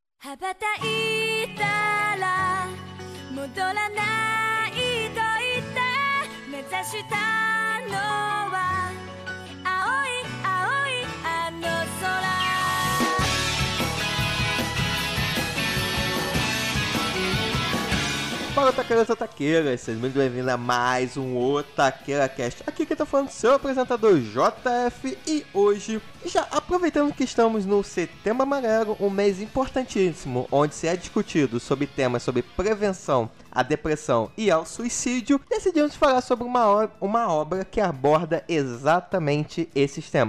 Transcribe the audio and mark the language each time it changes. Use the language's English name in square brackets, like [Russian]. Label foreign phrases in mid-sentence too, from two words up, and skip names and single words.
[Japanese] 羽ばたいたら戻らないと言って目指したのは青い青いあの空。 [Portuguese] Fala, taqueiras e taqueiras, sejam muito bem-vindos a mais um Otaqueira Cast. Aqui quem tá falando é o seu apresentador JF, e hoje, já aproveitando que estamos no Setembro Amarelo, um mês importantíssimo, onde se é discutido sobre temas sobre prevenção à depressão e ao suicídio, decidimos falar sobre uma obra que aborda exatamente esses temas.